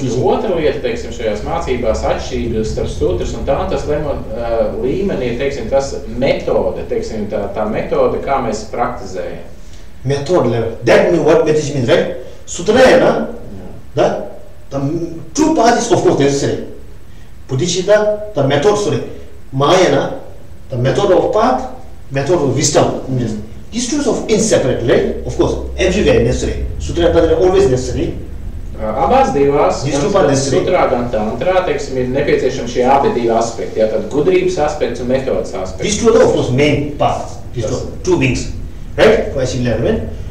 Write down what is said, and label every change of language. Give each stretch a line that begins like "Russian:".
Latvian: Otra lieta, teiksim, šajās mācībās atšķirības starp sutras un tantras līmenī, teiksim, tas metode, teiksim, tā metode, kā mēs praktizējam.
English: Method level. That means what meditation means, right? Sutra, the true path is of course necessary. Bodhicitta, the method, Mahayana, the method of path, method of wisdom. These two are inseparable, right? Of course, everywhere necessary. Sutra and Tantra are always necessary.
Latvian: Abās divās, gan sutrā, gan tantrā, teiksim, ir nepieciešami šie abi divi aspekti, tad gudrības aspekts un metodas aspekts.
English: These two are of course main paths, these two wings, right? For achieving enlightenment.